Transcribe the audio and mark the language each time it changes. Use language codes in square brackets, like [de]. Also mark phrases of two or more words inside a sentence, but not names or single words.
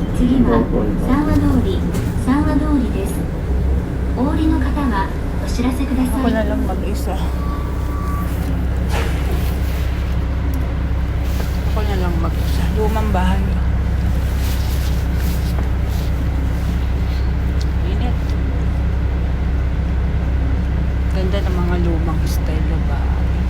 [ja] 次は三和通りです。お降りの方はお知らせくださ [tl] Ako [ja] い。 [tl] na lang mag-isa. Ako na lang mag-isa. Lumang bahay. Init. Ganda ng mga lumang style na bahay.